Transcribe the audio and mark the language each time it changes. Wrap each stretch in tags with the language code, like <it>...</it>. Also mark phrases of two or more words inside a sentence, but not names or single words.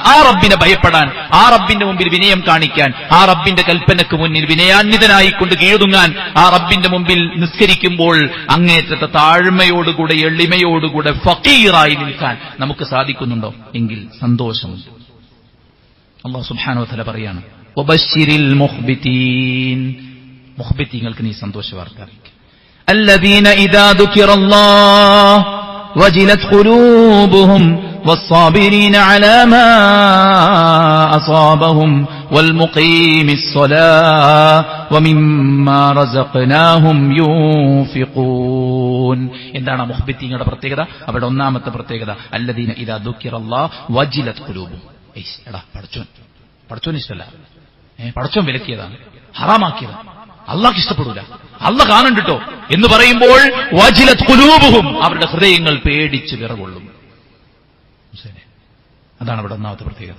<ml>ആ റബ്ബിനെ ഭയപ്പെടാൻ, ആ റബ്ബിന്റെ മുമ്പിൽ വിനയം കാണിക്കാൻ, ആ റബ്ബിന്റെ കൽപ്പനക്ക് മുന്നിൽ വിനയാന്വിതനായിക്കൊണ്ട് കീഴൊതുങ്ങാൻ, ആ റബ്ബിന്റെ മുമ്പിൽ നിസ്കരിക്കുമ്പോൾ അങ്ങേറ്റത്തെ താഴ്മയോടുകൂടെ എളിമയോടുകൂടെ ഫഖീറായി നിൽക്കാൻ നമുക്ക് സാധിക്കുന്നുണ്ടോ? എങ്കിൽ സന്തോഷമുണ്ട്. അല്ലാഹു</ml> <ar>سبحانه وتعالى</ar> <ml>പറയാണ്</ml> <ar>وبشر المخبتين,</ar> <ml>മുഖ്ബിതീങ്ങൾക്ക് നീ സന്തോഷവാർത്ത അറിയിക്കുക.</ml> <ar>الذين إذا ذكر الله وجلت قلوبهم والصابرين على ما أصابهم والمقيم الصلاة ومما رزقناهم ينفقون.</ar> <ml>എന്താണ് മുഖ്ബിതീങ്ങളുടെ പ്രത്യേകത? അവരുടെ ഒന്നാമത്തെ പ്രത്യേകത</ml> <ar>الذين إذا ذكر الله وجلت قلوبهم.</ar> <ml>എടാ പടച്ചോൻ ഇഷ്ടമല്ല, പടച്ചോൻ വിലക്കിയതാണ്, ഹറാമാക്കിയതാണ്, അള്ളാഹ്ക്ക് ഇഷ്ടപ്പെടൂല, അള്ളാഹ് കാണുന്നുണ്ടോ എന്ന് പറയുമ്പോൾ</ml> <ar>وجلت قلوبهم,</ar> <ml>അവരുടെ ഹൃദയങ്ങൾ പേടിച്ച് വിറകൊള്ളും. അതാണ് അവിടെ ഒന്നാമത്തെ പ്രത്യേകത.</ml>